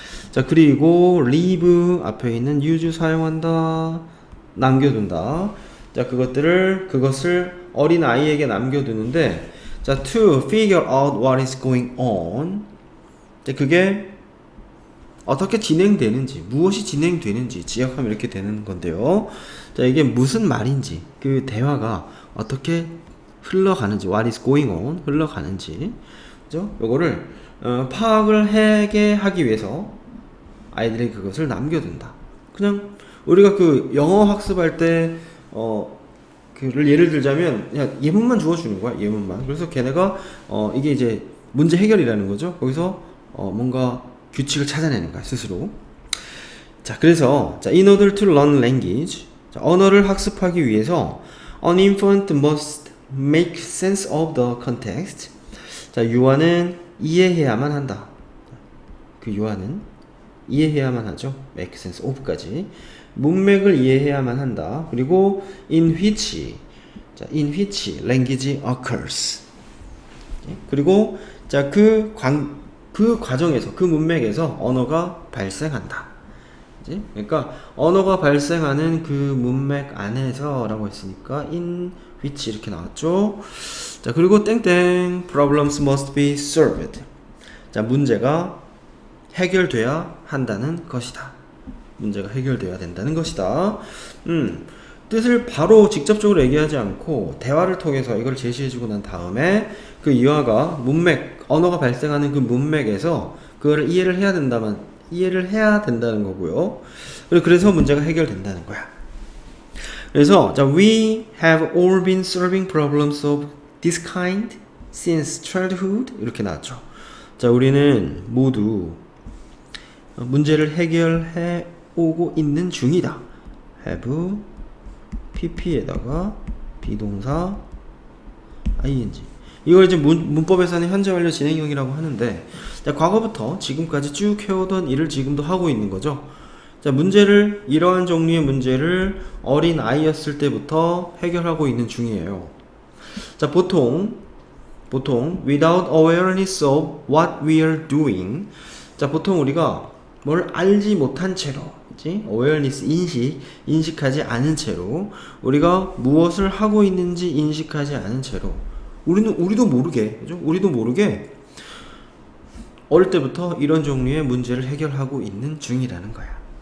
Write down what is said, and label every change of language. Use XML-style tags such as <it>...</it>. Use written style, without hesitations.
<ko>자, 그리고 leave 앞에 있는 use 사용한다, 남겨둔다. 자, 그것을 어린 아이에게 남겨두는데, 자,</ko> <en>to figure out what is going on.</en> <ko>자, 그게 어떻게 진행되는지, 무엇이 진행되는지 지역하면 이렇게 되는 건데요. 자, 이게 무슨 말인지, 그 대화가 어떻게 흘러가는지,</ko> <en>what is going on,</en> <ko>흘러가는지, 그죠? 요거를 파악을 하기 위해서 아이들이 그것을 남겨둔다. 그냥 우리가 그 영어 학습할 때 그를 예를 들자면 그냥 예문만 주어주는 거야. 예문만. 그래서 걔네가 이게 이제 문제 해결이라는 거죠. 거기서 뭔가 규칙을 찾아내는 거야, 스스로.</ko> <en>자, 그래서 자, in order to learn language,</en> <ko>자, 언어를 학습하기 위해서</ko> <en>an infant must make sense of the context.</en> <ko>자, 유아는 이해해야만 한다. 그 유아는 이해해야만 하죠.</ko> <en>make sense of까지.</en> <ko>문맥을 이해해야만 한다. 그리고</ko> <en>in which language occurs.</en> <ko>그리고 자, 그 과정에서, 그 문맥에서 언어가 발생한다. 그러니까 언어가 발생하는 그 문맥 안에서 라고 했으니까</ko> <en>in which</en> <ko>이렇게 나왔죠. 자, 그리고 땡땡</ko> <en>problems must be solved.</en> <ko>자, 문제가 해결돼야 한다는 것이다. 문제가 해결돼야 된다는 것이다. 뜻을 바로 직접적으로 얘기하지 않고 대화를 통해서 이걸 제시해주고 난 다음에 그 이화가 문맥, 언어가 발생하는 그 문맥에서 그거를 이해를 해야 된다는 거고요. 그래서 문제가 해결된다는 거야. 그래서 자,</ko> <en>we have all been solving problems of this kind since childhood</en> <ko>이렇게 나왔죠. 자, 우리는 모두 문제를 해결해 오고 있는 중이다. have pp에다가 비동사 ing. 이걸 이제 문법에서는 현재 완료 진행형이라고 하는데, 자, 과거부터 지금까지 쭉 해오던 일을 지금도 하고 있는 거죠. 자, 문제를, 이러한 종류의 문제를 어린 아이였을 때부터 해결하고 있는 중이에요. 자, 보통</ko> <en>without awareness of what we are doing.</en> <ko>자, 보통 우리가 뭘 알지 못한 채로, 그치? awareness 인식하지 않은 채로, 우리가 무엇을 하고 있는지 인식하지 않은 채로, 우리도 모르게, 그죠? 우리도 모르게 어릴 때부터 이런 종류의 문제를 해결하고 있는 중이라는 거야.</ko>